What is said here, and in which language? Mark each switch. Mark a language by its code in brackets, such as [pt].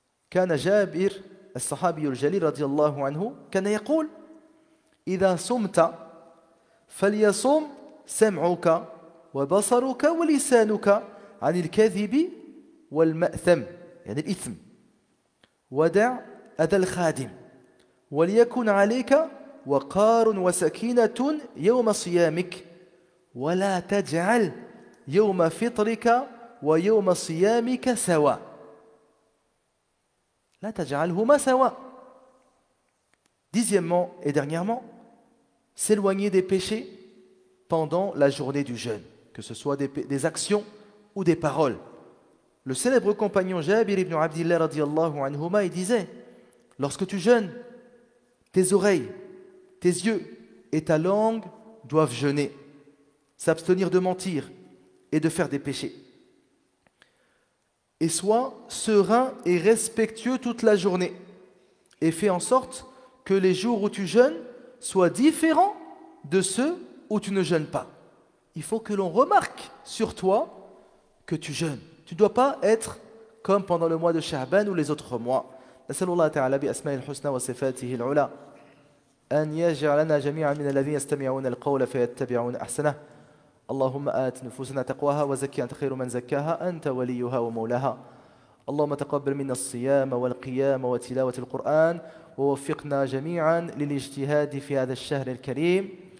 [ar] كان جابر الصحابي الجليل رضي الله عنه كان يقول: إذا صمت فليصم سمعك وبصرك ولسانك عن الكذب والمأثم، يعني الإثم، ودع أذى الخادم، وليكن عليك وقار وسكينة يوم صيامك، ولا تجعل يوم فطرك ويوم صيامك سواء. لا تجعلهما سواء. [fr] Dixièmement et dernièrement, s'éloigner des péchés pendant la journée du jeûne, que ce soit des actions ou des paroles. Le célèbre compagnon Jabir ibn Abdillah radiyallahu anhuma, il disait: lorsque tu jeûnes, tes oreilles, tes yeux et ta langue doivent jeûner, s'abstenir de mentir et de faire des péchés. Et sois serein et respectueux toute la journée, et fais en sorte que les jours où tu jeûnes soient différents de ceux où tu ne jeûnes pas. Il faut que l'on remarque sur toi que tu jeûnes. Tu ne dois pas être comme pendant le mois de Sha'ban ou les autres mois. [ar] نسأل الله تعالى بأسماء الحسنى وصفاته العلى أن يجعلنا جميعا من الذين يستمعون القول فيتبعون أحسنه. اللهم آت نفوسنا تقواها وزكي أنت خير من زكاها أنت وليها ومولاها. اللهم تقبل منا الصيام والقيام وتلاوة القرآن، ووفقنا جميعا للاجتهاد في هذا الشهر الكريم.